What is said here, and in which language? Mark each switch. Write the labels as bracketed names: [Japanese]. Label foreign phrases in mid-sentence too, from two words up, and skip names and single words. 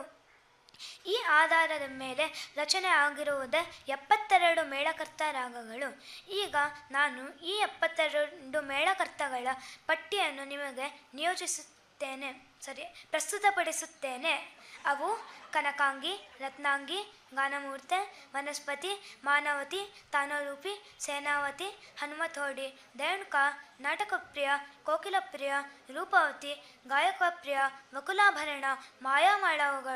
[Kannada] ಈ ಆಧಾರದ ಮೇಲೆ ರಚನೆ ಆಗಿರುವುದೇ 72 ಮೇಳಕರ್ತ ರಾಗಗಳು. ಈಗ ನಾನು ಈ 72 ಮೇಳಕರ್ತಗಳ ಪಟ್ಟಿಯನ್ನು ನಿಮಗೆ ಪ್ರಸ್ತುತಪಡಿಸುತ್ತೇನೆ. ಅವು ಕನಕಾಂಗಿ, ರತ್ನಾಂಗಿ, ಗಾನಮೂರ್ತೆ, ವನಸ್ಪತಿ, ಮಾನವತಿ, ತಾನರೂಪಿ, ಸೇನಾವತಿ, ಹನುಮತೋಡಿ, ದೇವಣ್ಕ, ನಾಟಕಪ್ರಿಯ, ಕೋಕಿಲಪ್ರಿಯ, ರೂಪವತಿ, ಗಾಯಕಪ್ರಿಯ, ವಕುಲಾಭರಣ, ಮಾಯಾಮಾಳವಗಳ,